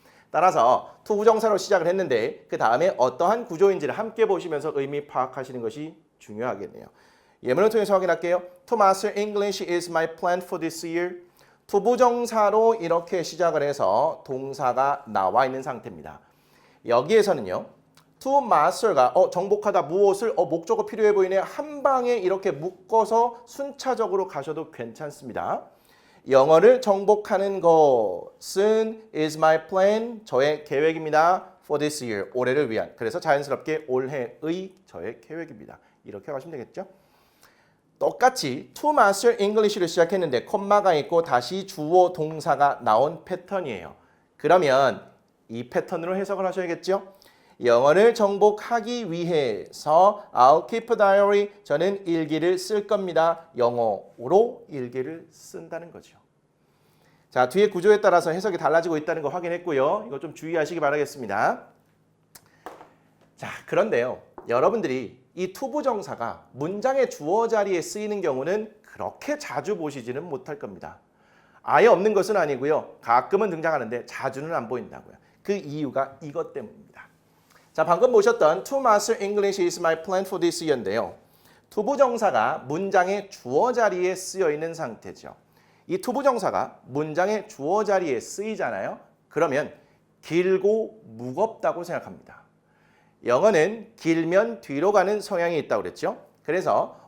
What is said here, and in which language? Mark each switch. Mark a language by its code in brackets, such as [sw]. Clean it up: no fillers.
[ko] 따라서 투부정사로 시작을 했는데 그 다음에 어떠한 구조인지를 함께 보시면서 의미 파악하시는 것이 중요하겠네요. 예문을 통해서 확인할게요. [en] To master English is my plan for this year. [ko] 투부정사로 이렇게 시작을 해서 동사가 나와 있는 상태입니다. 여기에서는요. To master가 정복하다 무엇을 목적어 필요해 보이네. 한 방에 이렇게 묶어서 순차적으로 가셔도 괜찮습니다. 영어를 정복하는 것은 is my plan, 저의 계획입니다. for this year, 올해를 위한. 그래서 자연스럽게 올해의 저의 계획입니다. 이렇게 가시면 되겠죠. 똑같이 to master English를 시작했는데 콤마가 있고 다시 주어 동사가 나온 패턴이에요. 그러면 이 패턴으로 해석을 하셔야겠죠. 영어를 정복하기 위해서 [en] I'll keep a diary. [ko] 저는 일기를 쓸 겁니다. 영어로 일기를 쓴다는 거죠. 자, 뒤에 구조에 따라서 해석이 달라지고 있다는 거 확인했고요. 이거 좀 주의하시기 바라겠습니다. 자, 그런데요. 여러분들이 이 투부정사가 문장의 주어 자리에 쓰이는 경우는 그렇게 자주 보시지는 못할 겁니다. 아예 없는 것은 아니고요. 가끔은 등장하는데 자주는 안 보인다고요. 그 이유가 이것 때문입니다. 자, 방금 보셨던 [en] To master English is my plan for this year [ko] 인데요. 투부정사가 문장의 주어 자리에 쓰여 있는 상태죠. 이 투부정사가 문장의 주어 자리에 쓰이잖아요. 그러면 길고 무겁다고 생각합니다. 영어는 길면 뒤로 가는 성향이 있다고 그랬죠. 그래서